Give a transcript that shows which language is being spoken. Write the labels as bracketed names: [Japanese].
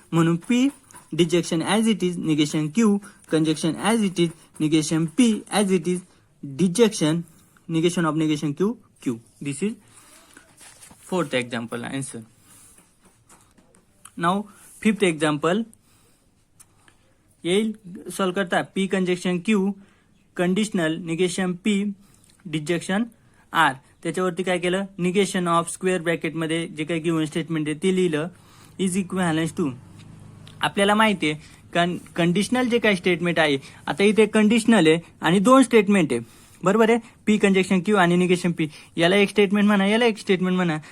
[English] म्हणून P disjunction as it is, negation Q conjunction as it is, negation P as it is, disjunction negation of negation Q Q. This is fourth example answer. [Marathi] Now fifth example येईल solve करता. [English] P conjunction Q conditional negation P disjunction R. [Marathi] त्याच्यावरती काय केलं, negation of square ब्रॅकेटमध्ये जे काही given statement आहे ते लिहिलं, [English] Is equivalence to. [Marathi] आपल्याला माहिती आहे कंडिशनल जे काही स्टेटमेंट आहे, आता इथे कंडिशनल आहे आणि दोन स्टेटमेंट आहे, बरोबर आहे. पी कंजक्शन क्यू आणि निगेशन पी, याला एक स्टेटमेंट म्हणा, याला एक स्टेटमेंट म्हणा.